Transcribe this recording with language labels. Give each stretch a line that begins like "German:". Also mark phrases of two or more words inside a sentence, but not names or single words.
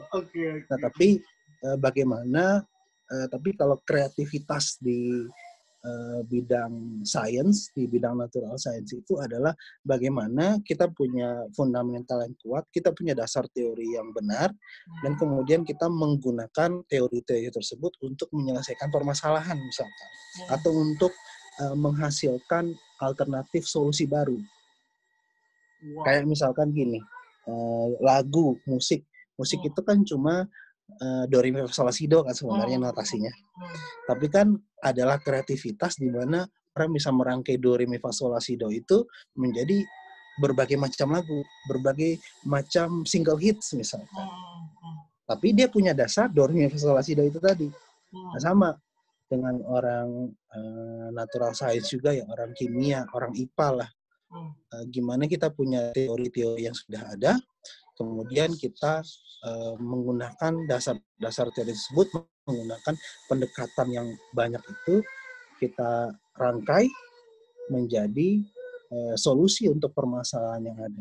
Indonesian: Nah, tapi bagaimana, tapi kalau kreativitas di bidang sains, di bidang
English: natural science
Indonesian: itu adalah bagaimana kita punya fundamental yang kuat, kita punya dasar teori yang benar, dan kemudian kita menggunakan teori-teori tersebut untuk menyelesaikan permasalahan misalkan, atau untuk menghasilkan alternatif solusi baru. Kayak misalkan gini, lagu, musik itu kan cuma do re mi fa sol la si do kan sebenarnya notasinya. Tapi kan adalah kreativitas di mana orang bisa merangkai do re mi fa sol la si do itu menjadi berbagai macam lagu, berbagai macam
English: single hits
Indonesian: misalkan. Tapi dia punya dasar do re mi fa sol la si do itu tadi. Nah, sama dengan orang
English: natural science
Indonesian: juga ya, orang kimia, orang IPA lah. Gimana kita punya teori-teori yang sudah ada, kemudian kita menggunakan dasar teori tersebut, menggunakan pendekatan yang banyak itu, kita rangkai menjadi solusi untuk permasalahan yang ada.